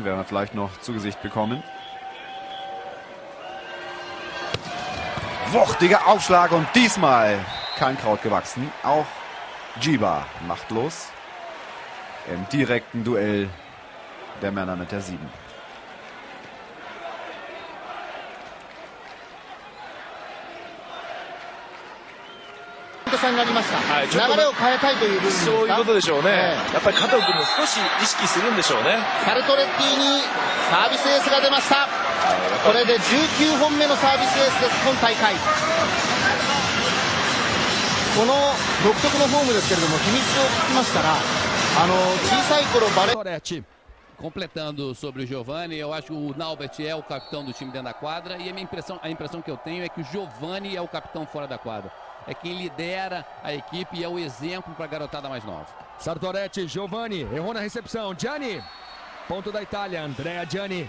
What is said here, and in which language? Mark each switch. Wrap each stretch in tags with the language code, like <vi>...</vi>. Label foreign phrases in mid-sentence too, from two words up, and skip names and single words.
<de>Werden wir vielleicht noch zu Gesicht bekommen. Wuchtiger Aufschlag und diesmal kein Kraut gewachsen. Auch Djiba machtlos im direkten Duell der Männer mit der 7.</de> <ja>そういうことでしょうね。やっぱり加藤君も少し意識するんでしょうね。サルトレッティにサービスエースが出ました。これで19本目のサービスエースです、今大会。この独特のフォームですけれども、秘密を聞きましたら、小さい頃バレー。</ja> <pt>Completando sobre o Giovani, eu acho que o Naubert é o capitão do time dentro da quadra e a impressão que eu tenho é que o Giovani é o capitão fora da quadra. É quem lidera a equipe e é o exemplo para a garotada mais nova. Sartoretti, Giovani, errou na recepção. Gianni, ponto da Itália, Andrea Gianni.</pt>